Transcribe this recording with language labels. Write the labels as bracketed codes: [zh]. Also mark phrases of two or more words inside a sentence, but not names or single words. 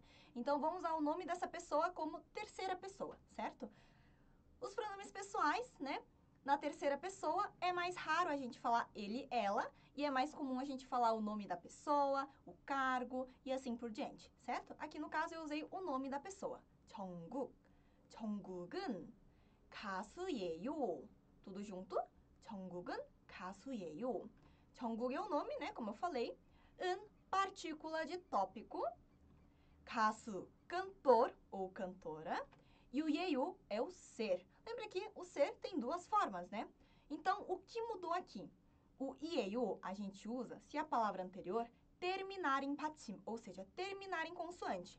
[pt] Então, vamos usar o nome dessa pessoa como terceira pessoa, certo? Os pronomes pessoais, né? Na terceira pessoa, é mais raro a gente falar ele, ela, e é mais comum a gente falar o nome da pessoa, o cargo e assim por diante, certo? Aqui no caso eu usei o nome da pessoa, Jungkook. [ko] Jungkook은 가수예요. [pt] Tudo junto? [ko] 정국은 가수예요. [pt] 정국 é o nome, né? Como eu falei. Partícula de tópico. 가수, cantor ou cantora. E o 예요 é o ser. Lembra que o ser tem duas formas, né? Então, o que mudou aqui? O 예요 a gente usa se a palavra anterior terminar em patim, ou seja, terminar em consoante.